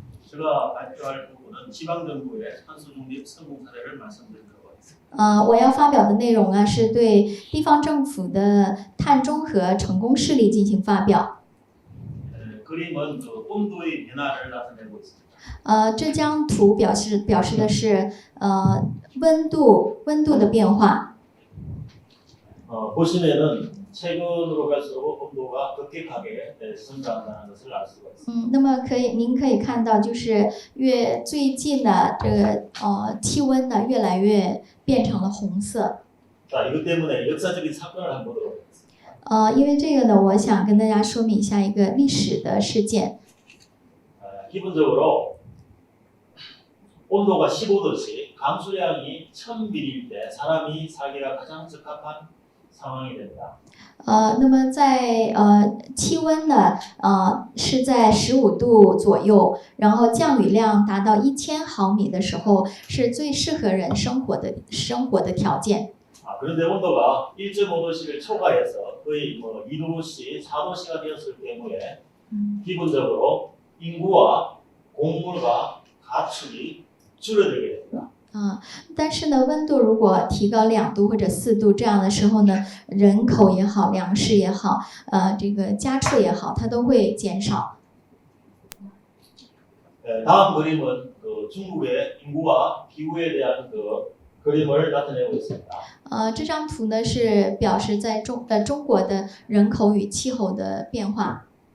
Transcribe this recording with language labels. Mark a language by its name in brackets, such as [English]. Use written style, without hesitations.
[Korean] 제가 발표할 부분은 지방정부의 탄소중립 성공 사례를 말씀드리도록 하겠습니다. [Chinese] 我要发表的内容呢，是对地方政府的碳中和成功事例进行发表。 [Korean] 그림은 그 온도의 변화를 나타내고 있습니다. [Chinese] 这张图表示的是温度的变化。 [Korean] 보시면은 최근으로 갈수록 온도가 급격하게 성장한다는 것을 알 수가 있습니다. [Chinese] 那么您可以看到，就是最近的这个气温呢，越来越变成了红色。 [Korean] 자, 이것 때문에 역사적인 사건을 한번 보도록 하겠습니다. [Chinese] 因为这个呢，我想跟大家说明一下一个历史的事件。 [Korean] 기본적으로 온도가 15도씩 강수량이 1000mm일 때 사람이 살기가 가장 적합한 상황이 됩니다. [Chinese] 那么在气温呢是在15度左右，然后降雨量达到1000毫米的时候，是最适合人生活的条件。 [Korean] 그런데 온도가 1.5도씩을 초과해서 거의 2도씩, 4도씨가 되었을 경우에 기본적으로 인구와 곡물과 가축이 줄어들게 됩니다. [Chinese] 但是呢，温度如果提高2度或者4度这样的时候呢，人口也好，粮食也好，这个家畜也好，它都会减少。 [Korean] 다음 그림은 그 중국의 인구와 기후에 대한 그 그림을 나타내고 있습니다. [Chinese] 这张图呢是表示在中国的人口与气候的变化。